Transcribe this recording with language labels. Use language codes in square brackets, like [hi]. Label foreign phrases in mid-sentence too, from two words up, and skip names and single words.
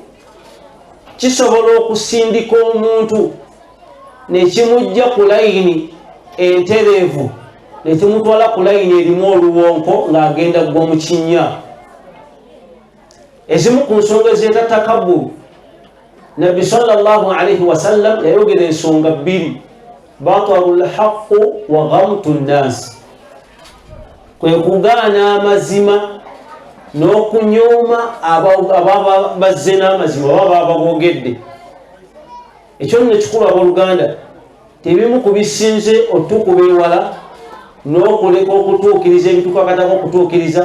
[lg] Kisobola okusindika omuntu nekimujja ku layini entereevu, nekimutwala ku layini erimu oluwonko ng'agenda gwa mu kinnya. Ezimu ku nsonga ezeeta takabburu, Nabbi [ar] صلى الله عليه وسلم [lg] yayogera ensonga 2: [ar] بطر الحق وغمط الناس, [lg] kwe kugaana amazima n'okunyooma ababa bazze n'amazima baba babogedde. Ekyo nno kikulu abooluganda, tebimu ku bisinze otukuba ewala n'okuleka okutuukiriza ebitukakatako okutuukiriza.